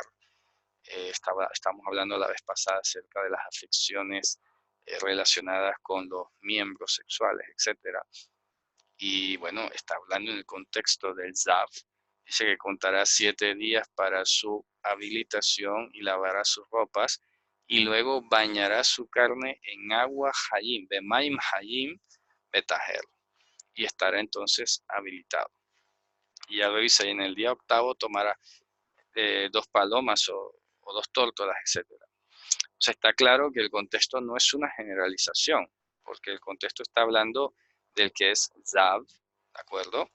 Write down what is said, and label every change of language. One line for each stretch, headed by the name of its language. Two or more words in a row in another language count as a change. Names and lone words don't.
Spanish: Estamos hablando la vez pasada acerca de las afecciones relacionadas con los miembros sexuales, etcétera. Y bueno, está hablando en el contexto del Zav. Dice que contará 7 días para su habilitación y lavará sus ropas y luego bañará su carne en agua hayim,
Hebrew: במים חיים וטהר,
Spanish: y estará entonces habilitado. Y ya lo dice, en el día octavo tomará 2 palomas o 2 tórtolas, etcétera. O sea, está claro que el contexto no es una generalización, porque el contexto está hablando del que es Zav, ¿de acuerdo?